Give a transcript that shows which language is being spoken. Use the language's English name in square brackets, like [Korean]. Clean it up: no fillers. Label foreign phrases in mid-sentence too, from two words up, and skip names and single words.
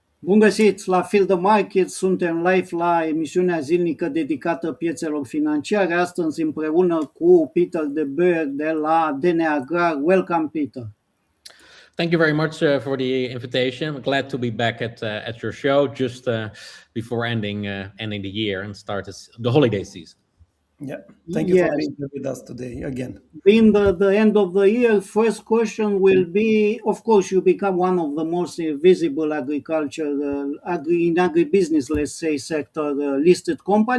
[Romanian] Bun găsit la Feel the Market, suntem live la emisiunea zilnică dedicată piețelor financiare, astăzi împreună cu Peter de Boer de la AGRAR. [English] Welcome, Peter. Thank you very much for the invitation. I'm glad to be back at your show just before ending the year and start the holiday season. Yeah, thank you for being here with us today again. Being the end of the year, first question will be, of course, you become one of the most visible agribusiness, let's say, sector listed company.